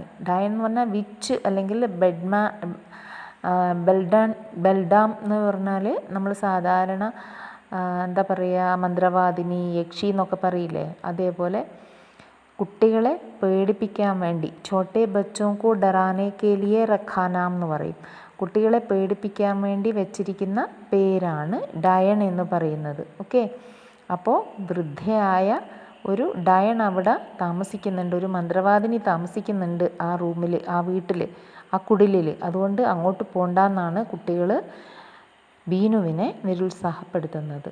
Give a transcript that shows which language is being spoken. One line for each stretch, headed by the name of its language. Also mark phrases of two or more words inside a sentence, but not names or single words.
Malayalam: ഡയൻ എന്ന് പറഞ്ഞാൽ വിച്ച് അല്ലെങ്കിൽ ബെൽഡാം എന്ന് പറഞ്ഞാൽ നമ്മൾ സാധാരണ എന്താ പറയുക, മന്ത്രവാദിനി, യക്ഷി എന്നൊക്കെ പറയില്ലേ, അതേപോലെ കുട്ടികളെ പേടിപ്പിക്കാൻ വേണ്ടി
Hindi: छोटे बच्चों को डराने के लिए रखा नाम
Malayalam: എന്ന് പറയും. കുട്ടികളെ പേടിപ്പിക്കാൻ വേണ്ടി വെച്ചിരിക്കുന്ന പേരാണ് ഡയൺ എന്ന് പറയുന്നത്. ഓക്കെ, അപ്പോൾ വൃദ്ധയായ ഒരു ഡയൺ അവിടെ താമസിക്കുന്നുണ്ട്, ഒരു മന്ത്രവാദിനി താമസിക്കുന്നുണ്ട് ആ റൂമിൽ, ആ വീട്ടിൽ, ആ കുടിലിൽ. അതുകൊണ്ട് അങ്ങോട്ട് പോണ്ടെന്നാണ് കുട്ടികൾ ബീനുവിനെ നിരുത്സാഹപ്പെടുത്തുന്നത്.